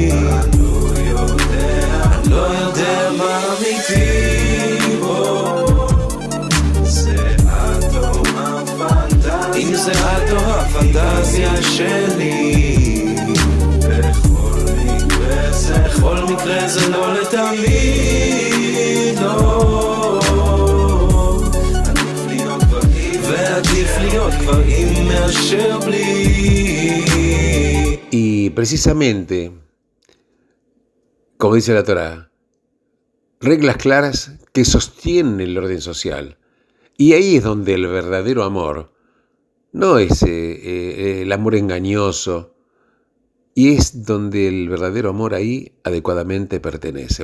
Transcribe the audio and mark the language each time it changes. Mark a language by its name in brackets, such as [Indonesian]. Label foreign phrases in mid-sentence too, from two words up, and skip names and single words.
[Hebrew] אני לא יודע מה אמיתי בו, אם זה את או הפנטזיה שלי. בכל מקרה זה לא לתמיד, לא, ועדיף להיות כבר עם מאשר בלי. [Spanish] Y precisamente, como dice la Torá, reglas claras que sostienen el orden social. Y ahí es donde el verdadero amor no es el amor engañoso Y es donde el verdadero amor ahí adecuadamente pertenece.